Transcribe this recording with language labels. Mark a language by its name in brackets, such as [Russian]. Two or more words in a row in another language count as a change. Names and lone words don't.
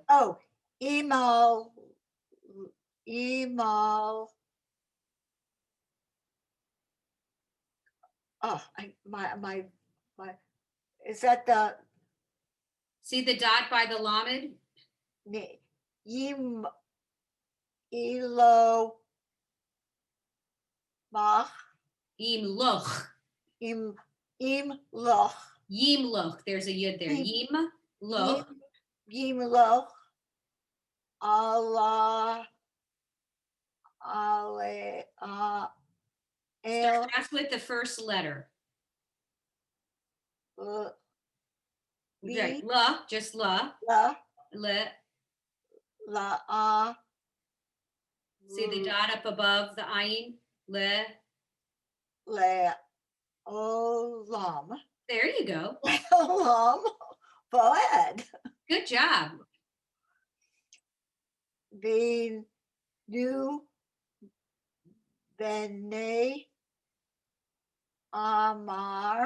[Hebrew] Oh, emo, emo. [English] Oh, my, is that the, See the dot by the lamed? [Hebrew] Yim, elo, mach, Yimloch. loch, Yimloch. [English] There's a yud there. Yimloch. [Hebrew] ים לוך, אללה, אלה, אל, [English] Starts with the first letter. Right. La, just la. [Hebrew] la, Le. la, [English] See the dot up above the ayin? [Hebrew] Le. ל, עולם, [English] There you go. [Hebrew] עולם, פועל, [English] Good job. the new, [Hebrew] בני, אמר,